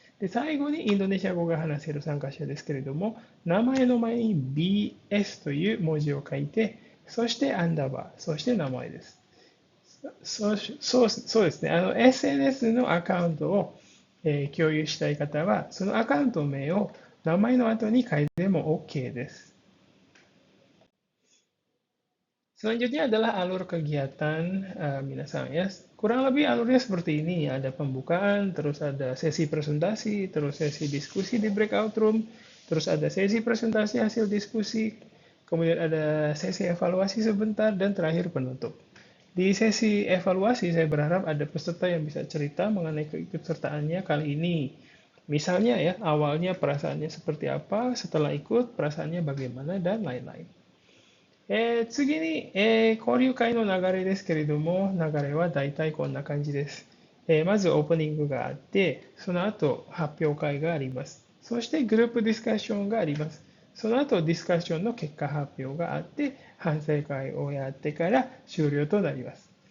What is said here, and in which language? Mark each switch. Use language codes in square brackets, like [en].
[ja] で、最後にインドネシア語が話せる参加者ですけれども、名前の前に BS という文字を書いて、そしてアンダーバー、そして名前です。そうですね。 SNS のアカウントを、共有したい方は、そのアカウント名を名前の後に書いても OK です。 [id] Selanjutnya adalah alur kegiatan minasang ya. Kurang lebih alurnya seperti ini. Ada pembukaan, terus ada sesi presentasi, terus sesi diskusi di breakout room, terus ada sesi presentasi hasil diskusi, kemudian ada sesi evaluasi sebentar, dan terakhir penutup. Di sesi evaluasi, saya berharap ada peserta yang bisa cerita mengenai keikutsertaannya kali ini. Misalnya ya, awalnya perasaannya seperti apa, setelah ikut perasaannya bagaimana, dan lain-lain. [ja] 次に、交流会の流れですけれども、流れはだいたいこんな感じです。まずオープニングがあって、その後発表会があります。そしてグループディスカッションがあります。その後ディスカッションの結果発表があって、反省会をやってから終了となります。